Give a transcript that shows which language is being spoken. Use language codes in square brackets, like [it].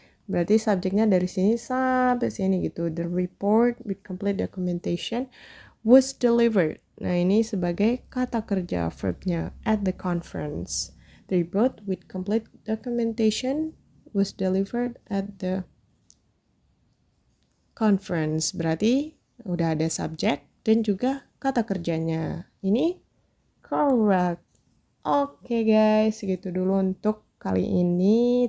[id] Berarti subjeknya dari sini sampai sini gitu. [en] The report with complete documentation was delivered. [id] Nah, ini sebagai kata kerja verbnya [en] at the conference. The report with complete documentation was delivered at the conference. [id] Berarti udah ada subjek dan juga kata kerjanya. Ini correct. Oke guys, segitu dulu untuk kali ini.